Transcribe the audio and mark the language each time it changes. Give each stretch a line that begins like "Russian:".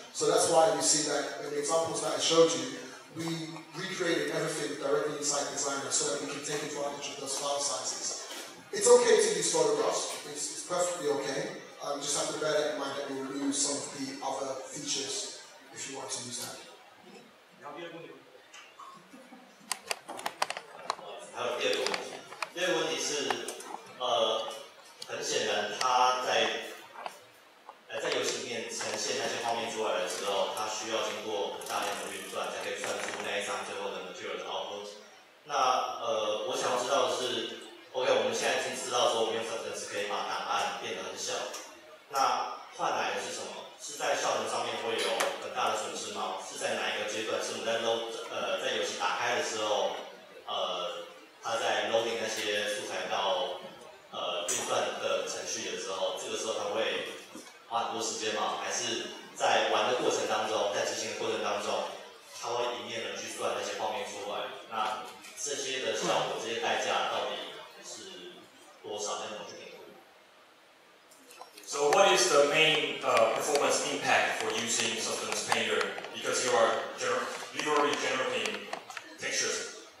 English: So that's why you see that in the examples that I showed you, we recreated everything directly inside Designer so that we can take advantage of those file sizes. It's okay to use photographs, it's perfectly okay. You just have to bear that in mind that you'll lose some of the other features if you want to use that.
Chinese: 还有第二个问题，第二个问题是，很显然它在游戏里面呈现那些画面出来的时候，它需要经过大量的运算才可以算出那一张最后的 material 的 output。那我想要知道的是 ，OK， 我们现在已经知道说我们用 Substance 可以把档案变得很小，那换来的是什么？是在效能上面会有很大的损失吗？是在哪一个阶段？是我们在游戏打开的时候，它在 loading 那些素材到运算的程序的时候，这个时候它会花很多时间吗？还是在玩的过程当中，在执行的过程当中，它会一面的去算那些画面出来？那这些的效果、这些代价到底是多少？那怎么去评估？
English: So what is the main performance impact for using Substance Painter? Because you are literally generating textures.